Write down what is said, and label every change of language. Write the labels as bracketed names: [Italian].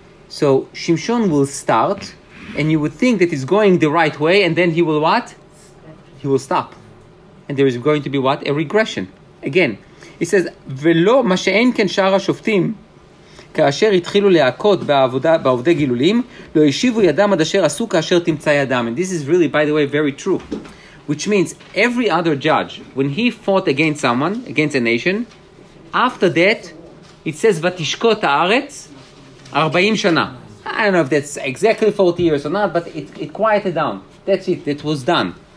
[English] So Shimshon will start, and you would think that he's going the right way, and then he will what? He will stop. And there is going to be what? A regression. [Hebrew] Again, it says, ולא מה שאין כן שאר השופטים, כאשר התחילו להכות בעובדי גילולים, לא השיבו ידם עד אשר עשו כאשר תמצא ידם. [English] And this is really, by the way, very true. Which means every other judge, when he fought against someone, against a nation, after that, it says, [Hebrew] ותשקוט הארץ 40 שנה. [English] I don't know if that's exactly 40 years or not, but it quieted down. That's it. That was done.